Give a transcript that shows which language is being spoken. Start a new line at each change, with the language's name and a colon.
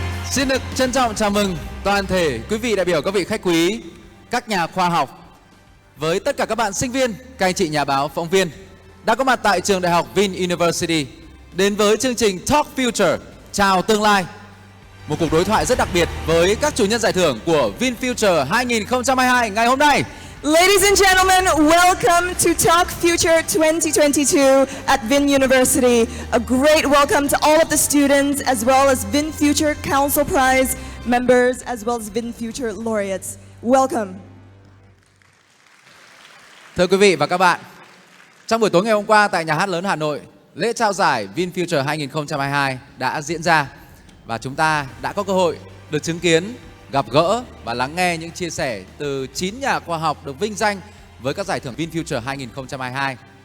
Vietnamese: Xin được trân trọng chào mừng toàn thể quý vị đại biểu, các vị khách quý, các nhà khoa học, với tất cả các bạn sinh viên, các anh chị nhà báo, phóng viên đã có mặt tại trường đại học VinUniversity đến với chương trình Talk Future, chào tương lai. Một cuộc đối thoại rất đặc biệt với các chủ nhân giải thưởng của VinFuture 2022 ngày hôm nay.
English: Ladies and gentlemen, welcome to Talk Future 2022 at VinUniversity. A great welcome to all of the students as well as VinFuture Council Prize members as well as VinFuture Laureates. Welcome.
Vietnamese: Thưa quý vị và các bạn, trong buổi tối ngày hôm qua tại Nhà hát lớn Hà Nội, lễ trao giải VinFuture 2022 đã diễn ra và chúng ta đã có cơ hội được chứng kiến, gặp gỡ và lắng nghe những chia sẻ từ 9 nhà khoa học được vinh danh với các giải thưởng VinFuture 2022.